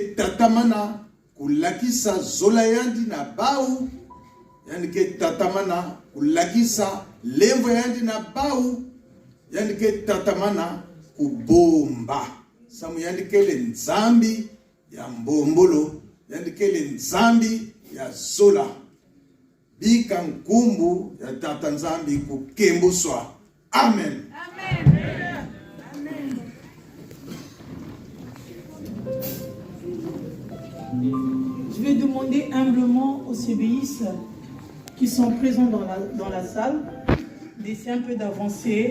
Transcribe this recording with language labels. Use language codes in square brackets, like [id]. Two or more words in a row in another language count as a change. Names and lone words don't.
[ktu] tatamana kulakisa zola yandi na bau yandi ke tatamana kulakisa levo yandi na bau yandi ke tatamana kubomba samu yandikele nzambi ya mbombolo yandikele nzambi ya zola bika nkumbu ya tata nzambi kukembuswa. Amen. Amen. Amen. [fr] Je vais demander humblement aux CBIS qui sont présents dans la salle d'essayer un peu d'avancer.